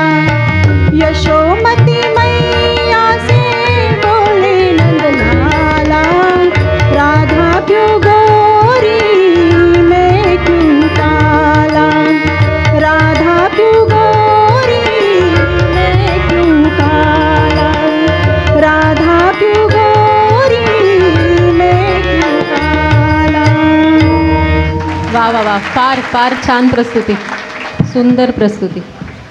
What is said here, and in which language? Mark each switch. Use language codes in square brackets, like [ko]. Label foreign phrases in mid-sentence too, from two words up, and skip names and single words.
[hi] यशोमती मैया से बोले नंदलाला, राधा क्यों गोरी मैं क्यों काला, राधा क्यों गोरी मैं क्यों काला, राधा क्यों गोरी मैं क्यों काला. [mr] वा वा वा, फार फार छान प्रस्तुती, सुंदर प्रस्तुती.